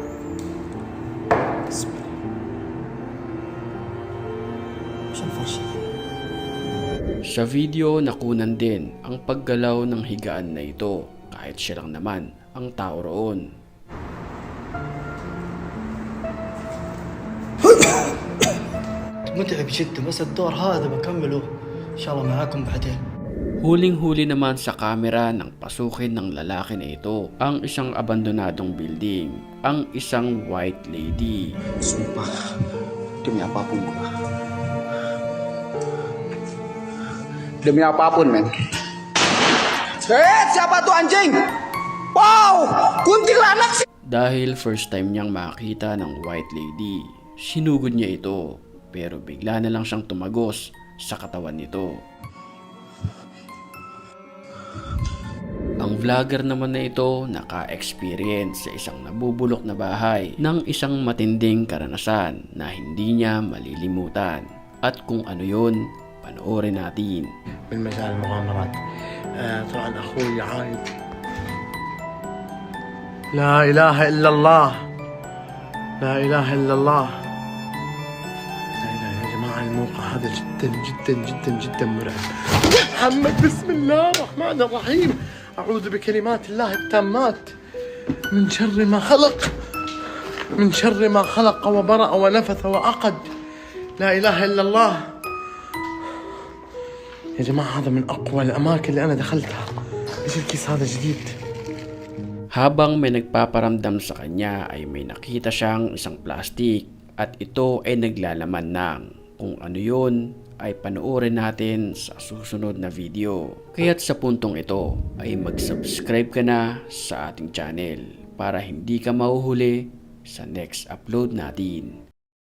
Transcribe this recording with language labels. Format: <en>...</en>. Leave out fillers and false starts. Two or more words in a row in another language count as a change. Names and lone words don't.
<ar>بسم الله. وش الفرشة؟</ar> <tl>Sa video nakunan din ang paggalaw ng higaan na ito kahit siya lang naman ang tao roon.</tl> <ar>متعب جدا بس الدور هذا بكمله إن شاء الله معاكم بعدين.</ar> <tl>Huling-huli naman sa kamera ng pasukin ng lalaki na ito ang isang abandonadong building, ang isang</tl> <en>white lady.</en> <id>Sumpah, demi apapun gua. Demi apapun, men. Siapa tuh anjing? Wow, kuntilanak sih.</id> <tl>Dahil</tl> <en>first time</en> <tl>niyang makita ng</tl> <en>white lady,</en> <tl>sinugod niya ito pero bigla na lang siyang tumagos sa katawan nito. Ang vlogger naman na ito naka-experience sa isang nabubulok na bahay ng isang matinding karanasan na hindi niya malilimutan. At kung ano yun, panoorin natin.</tl> <ar>من مجال المغامرات طبعا اخوي عايد لا اله الا الله لا اله الا الله لا اله يا جماعه الموقع هذا جدا جدا جدا جدا مرعب محمد بسم الله الرحمن الرحيم اعوذ بكلمات الله التامات من شر ما خلق من شر ما خلق وبرأ ونفث وعقد لا اله الا الله يا جماعة هذا من أقوى الأماكن اللي أنا دخلتها. إيش الكيس هذا جديد؟</ar> <tl>Habang may nagpaparamdam sa kanya ay may nakita siyang isang plastic at ito ay naglalaman ng kung ano yun ay panoorin natin sa susunod na video. Kaya't sa puntong ito ay mag-subscribe ka na sa ating channel para hindi ka mahuhuli sa</tl> <en>next upload</en> <tl>natin.</tl>